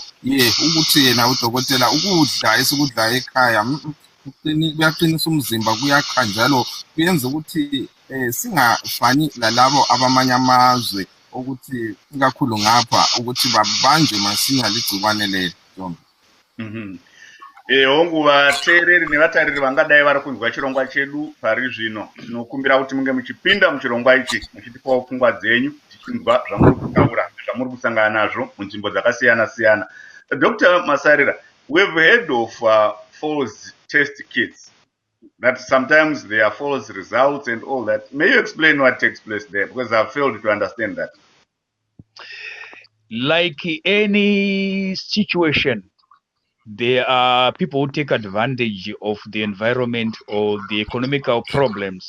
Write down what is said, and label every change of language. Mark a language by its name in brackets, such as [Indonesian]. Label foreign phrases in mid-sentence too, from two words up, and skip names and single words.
[North Ndebele] Ukuthi yena udokotela ukudla esikudla ekhaya kuyaqinisa umzimba, kuyakha njalo kuyenza ukuthi singafani lalabo abamanye amazwe ukuthi ikakhulu ngapha ukuthi babanjwe masinya ligcikwane leli. [Shona] Hongu vateereri nevatariri vangadai vari kunzwa chirongwa chedu pari zvino, tinokumbira kuti munge muchipinda muchirongwa ichi muchitipawo pfungwa dzenyu tichinzwa zvamuri kutaura zvamuri kusangana nazvo munzvimbo dzakasiyana siyana. Dr. Masarira, [English] we've heard of false test kits, that sometimes there are false results and all that. May you explain what takes place there, because I've failed to understand that. Like any situation, there are people who take advantage of the environment or the economical problems.